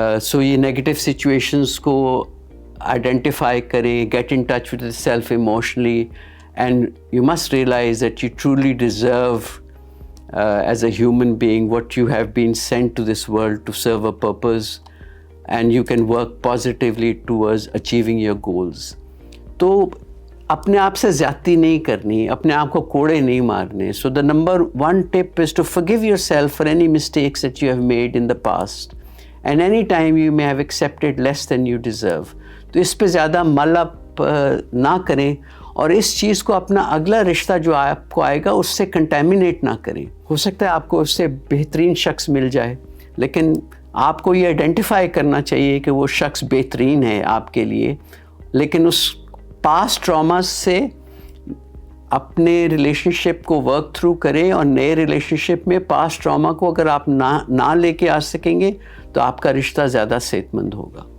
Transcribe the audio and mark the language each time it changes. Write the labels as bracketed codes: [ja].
[en] So ये negative situations को identify करें, get in touch with yourself emotionally, and you must realize that you truly deserve as a human being what you have been sent to this world to serve a purpose, and you can work positively towards achieving your goals. तो [ur] اپنے آپ سے زیادتی نہیں کرنی, اپنے آپ کو کوڑے نہیں مارنے. [en] So the number 1 tip is to forgive yourself for any mistakes that you have made in the past and any time you may have accepted less than you deserve. [ur] تو اس پہ زیادہ مل اپ نہ کریں, اور اس چیز کو اپنا اگلا رشتہ جو آپ کو آئے گا اس سے کنٹیمنیٹ نہ کریں. ہو سکتا ہے آپ کو اس سے بہترین شخص مل جائے, لیکن آپ کو یہ آئیڈینٹیفائی کرنا چاہیے کہ وہ شخص بہترین ہے آپ کے لیے, لیکن اس پاسٹ ٹراماز سے اپنے ریلیشن شپ کو ورک تھرو کریں, اور نئے ریلیشن شپ میں پاسٹ ٹراما کو اگر آپ نہ لے کے آ سکیں گے تو آپ کا رشتہ زیادہ صحت مند ہوگا.